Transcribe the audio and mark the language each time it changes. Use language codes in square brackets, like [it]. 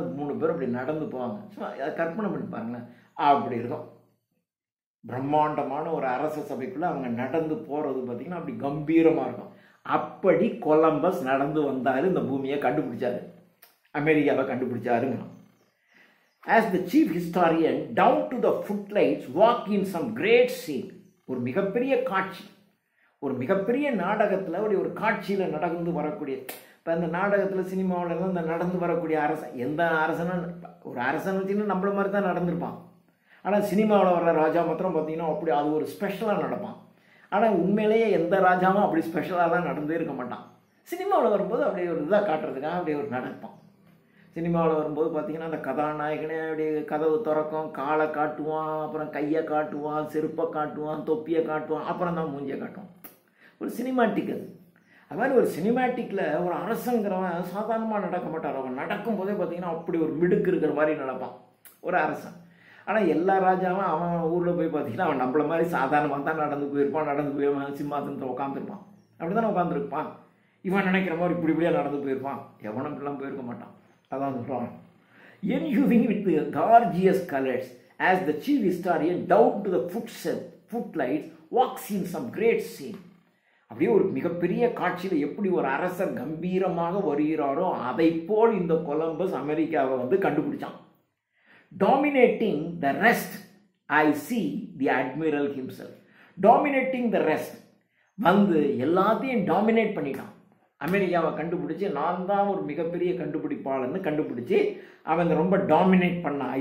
[ta] அது 3 பேர் அப்படி நடந்து போவாங்க. சும்மா அதை கற்பனை பண்ணி பாருங்களேன். அப்படி இருக்கும். பிரம்மாண்டமான ஒரு அரச சபைக்குள்ளே அவங்க நடந்து போகிறது பார்த்திங்கன்னா அப்படி கம்பீரமாக இருக்கும். அப்படி கொலம்பஸ் நடந்து வந்தார், இந்த பூமியை கண்டுபிடிச்சாரு, அமெரிக்காவை கண்டுபிடிச்சாருங்க. [en] As the chief historian, down to the footlights, walk in some great scene. [ta] ஒரு மிகப்பெரிய காட்சி, ஒரு மிகப்பெரிய நாடகத்தில் ஒரு காட்சியில் நடந்து வரக்கூடிய, இப்போ அந்த நாடகத்தில் சினிமாவிலலாம் இந்த நடந்து வரக்கூடிய அரசன், எந்த அரசனும் ஒரு அரசன் வச்சுன்னா நம்மள மாதிரி தான் நடந்திருப்பான். ஆனால் சினிமாவில் வர்ற ராஜா மாத்திரம் பார்த்தீங்கன்னா அப்படி அது ஒரு ஸ்பெஷலாக நடப்பான். ஆனால் உண்மையிலேயே எந்த ராஜாவும் அப்படி ஸ்பெஷலாலாம் நடந்தே இருக்க மாட்டான். சினிமாவில் வரும்போது அப்படியே ஒரு இதாக காட்டுறதுக்காக அப்படியே ஒரு நடப்பான். சினிமாவில் வரும்போது பார்த்திங்கன்னா அந்த கதாநாயகனே அப்படியே கதவு திறக்கும், காலை காட்டுவான், அப்புறம் கையை காட்டுவான், செருப்பை காட்டுவான், தொப்பியை காட்டுவான், அப்புறம் தான் மூஞ்சியை காட்டுவான். ஒரு சினிமாட்டிக் அது. அது மாதிரி ஒரு சினிமாட்டிக்கில் ஒரு அரசங்கிறவன் சாதாரணமாக நடக்க மாட்டார். அவன் நடக்கும்போதே பார்த்திங்கன்னா அப்படி ஒரு மிடுக்கு இருக்கிற மாதிரி நடப்பான் ஒரு அரசன். ஆனால் எல்லா ராஜாவும் அவன் ஊரில் போய் பார்த்திங்கன்னா அவன் நம்மள மாதிரி சாதாரணமாக தான் நடந்து போய் சிம்மாசனத்தில் உட்காந்துருப்பான். அப்படி தானே உட்காந்துருப்பான். இவன் நினைக்கிற மாதிரி இப்படியாக நடந்து போயிருப்பான். எவனும் இப்படிலாம் போயிருக்க மாட்டான். அதான் சொல்கிறான். [en] Enhuing with the gorgeous colors, as the chief historian down to the footlights walks in some great scene. [ta] அப்படியே ஒரு மிகப்பெரிய காட்சியில் எப்படி ஒரு அரசர் கம்பீரமாக வருகிறாரோ அதை போல் இந்த கொலம்பஸ் அமெரிக்காவை வந்து கண்டுபிடிச்சான். [en] Dominating the rest, I see the admiral himself. Dominating the rest, [ta] வந்து எல்லாத்தையும் டாமினேட் பண்ணிட்டான். அமெரிக்காவை கண்டுபிடிச்சி நான் தான் ஒரு மிகப்பெரிய கண்டுபிடிப்பாளன்னு கண்டுபிடிச்சி அவங்க ரொம்ப டாமினேட் பண்ணான்.